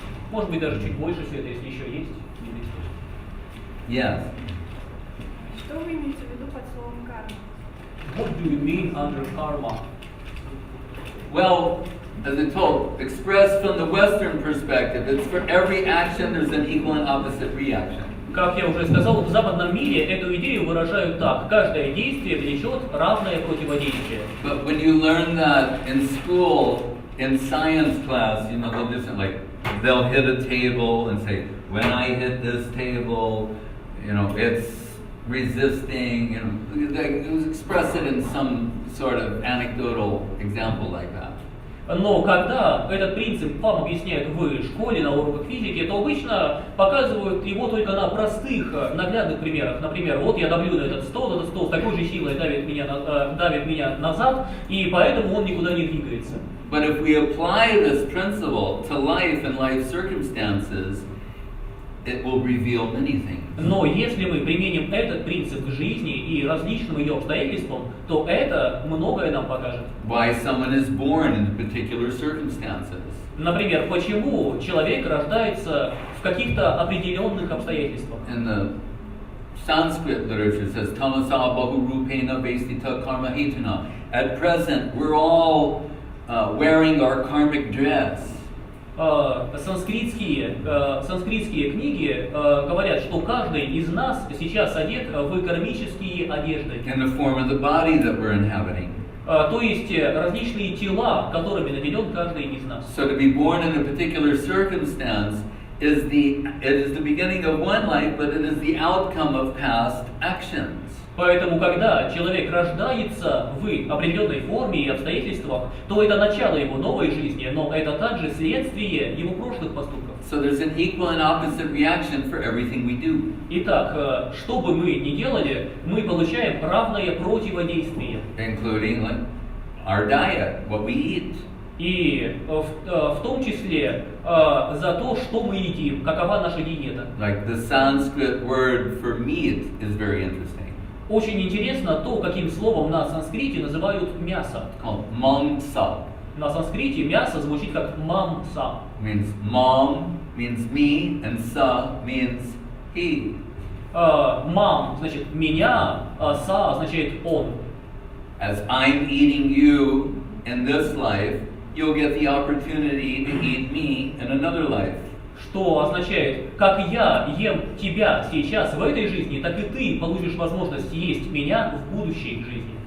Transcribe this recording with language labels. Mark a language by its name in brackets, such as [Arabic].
[Russian] Может быть, даже чуть больше света, если еще есть. [English] Yes. [Russian] Что вы имеете в виду под словом карма? [English] What do you mean under karma? Well, as I told, expressed from the Western perspective, it's for every action there's an equal and opposite reaction. [Russian] Как я уже сказал, в западном мире эту идею выражают так: каждое действие влечет равное противодействие. [English] But when you learn that in school, in science class, you know, they'll hit a table and say, when I hit this table, you know, it's resisting, you know, they express it in some sort of anecdotal example like that. [Russian] Но когда этот принцип вам объясняют в школе, на уроках физики, то обычно показывают его только на простых, наглядных примерах. Например, вот я давлю на этот стол с такой же силой давит меня назад, и поэтому он никуда не двигается. [English] But if we apply this principle to life and life circumstances, it will reveal many things. [Russian] Но если мы применим этот принцип к жизни и различным ее обстоятельствам, то это многое нам покажет. [English] Why someone is born in particular circumstances. [Russian] Например, почему человек рождается в каких-то определенных обстоятельствах. [English] In the Sanskrit literature it says, [Sanskrit] Tamasa bahu rupena vesita karma hetuna. [English] At present, we're all wearing our karmic dress. [Russian] Санскритские книги говорят, что каждый из нас сейчас одет в кармические одежды. [English] In the form of the body that we're inhabiting. [Russian] То есть различные тела, которыми наделен каждый из нас. [English] So to be born in a particular circumstance is the beginning of one life, but it is the outcome of past actions. [Russian] Поэтому, когда человек рождается в определенной форме и обстоятельствах, то это начало его новой жизни, но это также следствие его прошлых поступков. [English] So there's an equal and opposite reaction for everything we do. [Russian] Итак, что бы мы ни делали, мы получаем равное противодействие. [English] Including like our diet, what we eat. [Russian] И в том числе за то, что мы едим, какова наша диета. [English] Like the Sanskrit word for meat is very interesting. [Russian] Очень интересно то, каким словом на санскрите называют мясо. [English] Called mamsa. [Russian] На санскрите мясо звучит как мамса. [English] Means mom means me and sa means he. [Russian] Мам значит меня, а са означает он. [English] As I'm eating you in this life, you'll get the opportunity to eat me in another life. [Russian] Что означает, как я ем тебя сейчас в этой жизни, так и ты получишь возможность есть меня в будущей жизни.